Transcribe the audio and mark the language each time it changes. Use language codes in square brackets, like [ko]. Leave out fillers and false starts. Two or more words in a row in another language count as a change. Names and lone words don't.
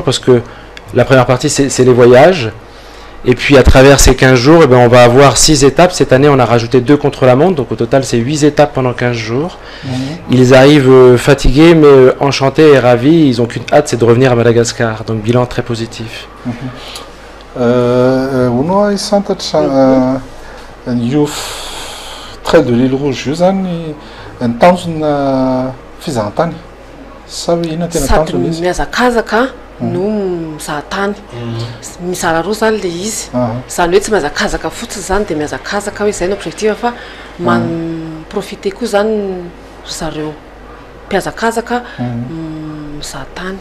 [fr] Parce que la première partie, c'est les voyages. Et puis à travers ces 15 jours, on va avoir 6 étapes. Cette année, on a rajouté 2 contre-la-montre. Donc au total, c'est 8 étapes pendant 15 jours. Ils arrivent fatigués, mais enchantés et ravis. Ils n'ont qu'une hâte, c'est de revenir à Madagascar. Donc bilan très positif. [mg] Uno santatra io trail de l'île rouge io zany nitanjona fizahantany sa hoe inona tena tanjona izy? Miazakazaka no mizahatany. Mizara roa zany le izy. Zany hoe tsy miazakazaka fotsiny zany dia miazakazaka hoe izay no objectif fa profiter koa zany zareo mpiazakazaka mizahatany.